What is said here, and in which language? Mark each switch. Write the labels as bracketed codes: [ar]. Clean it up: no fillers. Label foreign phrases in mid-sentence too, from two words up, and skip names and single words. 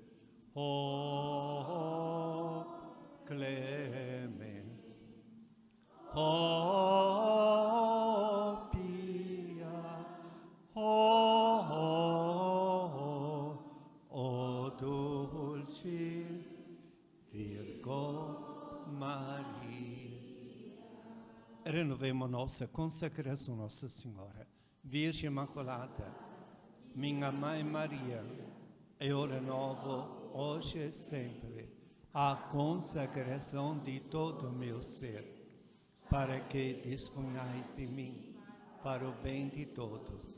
[la] O clemens, o pia, o dulcis Virgo Maria. [pt] Renovemos nossa consagração, Nossa Senhora. Virgem Imaculada, minha Mãe Maria, eu renovo hoje e sempre a consagração de todo o meu ser, para que disponhais de mim para o bem de todos.